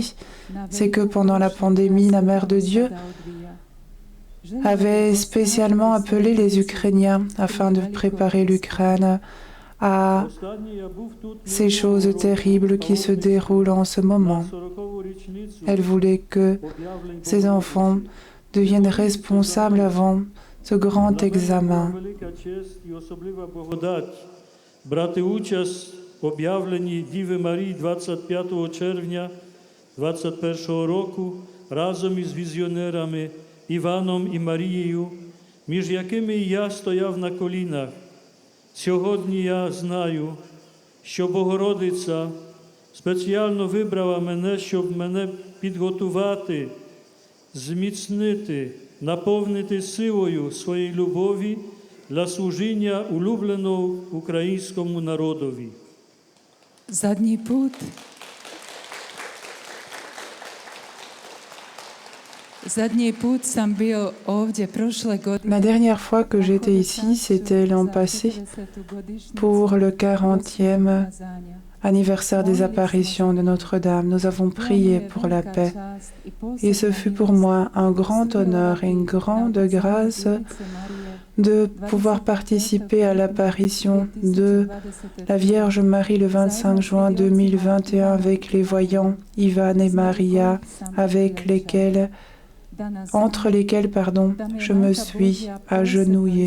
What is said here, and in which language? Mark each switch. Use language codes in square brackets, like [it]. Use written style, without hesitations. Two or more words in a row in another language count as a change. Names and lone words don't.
[fr] C'est que pendant la pandémie, la Mère de Dieu avait spécialement appelé les Ukrainiens afin de préparer l'Ukraine à ces choses terribles qui se déroulent en ce moment. Elle voulait que ses enfants deviennent responsables avant ce grand examen. [uk] об'явленні Діви Марії 25 червня 21 року разом із візіонерами Іваном і Марією, між якими і я стояв на колінах. Сьогодні я знаю, що Богородиця спеціально вибрала мене, щоб мене підготувати, зміцнити, наповнити силою своєї любові для служіння улюбленому українському народові. [hr] Zadnji put sam bio ovdje prošle godine. [fr] La dernière fois que j'étais ici, c'était l'an passé, pour le 40e anniversaire des apparitions de Notre-Dame. Nous avons prié pour la paix. Et ce fut pour moi un grand honneur et une grande grâce de pouvoir participer à l'apparition de la Vierge Marie le 25 juin 2021 avec les voyants Ivan et Maria, entre lesquels, je me suis agenouillée.